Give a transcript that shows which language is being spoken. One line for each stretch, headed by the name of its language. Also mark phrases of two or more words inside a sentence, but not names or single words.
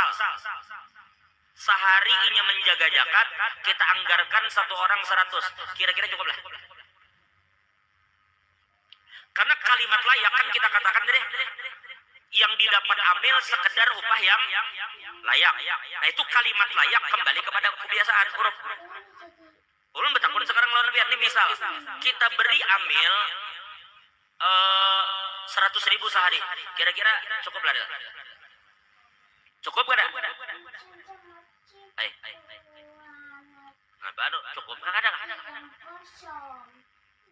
Indonesian: Sehari ini menjaga zakat, kita anggarkan satu orang 100. Kira-kira cukup lah. Karena kalimat layak kan kita katakan tadi, yang didapat amil sekedar upah yang layak. Nah itu kalimat layak kembali kepada kebiasaan huruf.
Banjar: Ulun betakun sekarang lawan biar ini misal kita beri amil 100.000 sehari. Kira-kira cukup lah. Cukup kada? Nah baru cukup kadang.